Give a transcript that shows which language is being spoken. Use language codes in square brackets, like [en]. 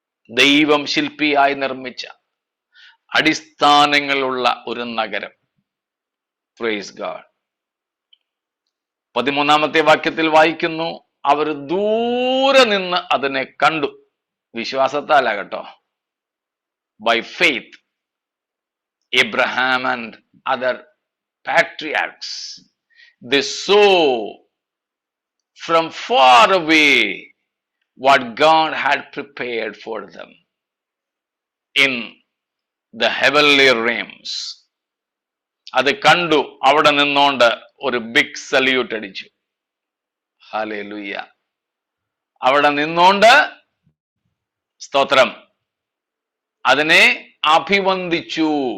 [ml] ദൈവം ശില്പിയായി നിർമ്മിച്ച അടിസ്ഥാനങ്ങളുള്ള ഒരു നഗരം. [en] Praise God. [ml] 13-ാമത്തെ വാക്യത്തിൽ വായിക്കുന്നു, അവർ ദൂരെ നിന്ന് അതിനെ കണ്ടു. വിശ്വാസത്താലാകട്ടോ. [en] By faith, Abraham and other patriarchs, they saw from far away what God had prepared for them in the heavenly realms. [ml] അത് കണ്ടു. അവിടെ നിന്നോണ്ട് ഒരു ബിഗ് സല്യൂട്ട് അടിച്ചു. ഹല്ലേലൂയ. അവിടെ നിന്നോണ്ട് സ്തോത്രം അതിനെ അഭിവന്ദിച്ചു.